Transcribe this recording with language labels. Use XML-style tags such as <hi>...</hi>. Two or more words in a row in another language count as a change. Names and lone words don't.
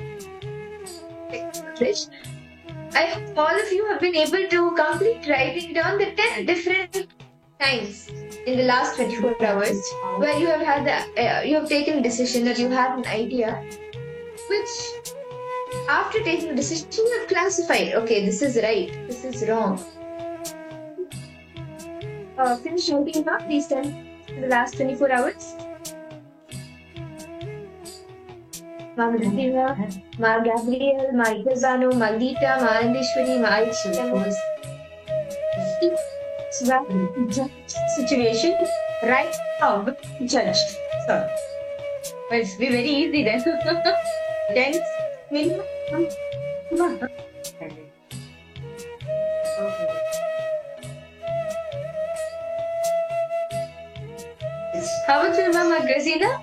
<en>I hope all of you have been able to complete writing down the 10 different times in the last 24 hours where you have had you have taken a decision or you had an idea which after taking a decision you have classified, okay, this is right, this is wrong. Finish writing down these 10 in the last 24 hours. Ma Christina, Ma Gabriel, Ma Itazano, Ma Lita, Ma Andishwari, Ma Aisha. Situation right now judged. So, well, it's be very easy then. Then, how about you, Mama Grazina?</en>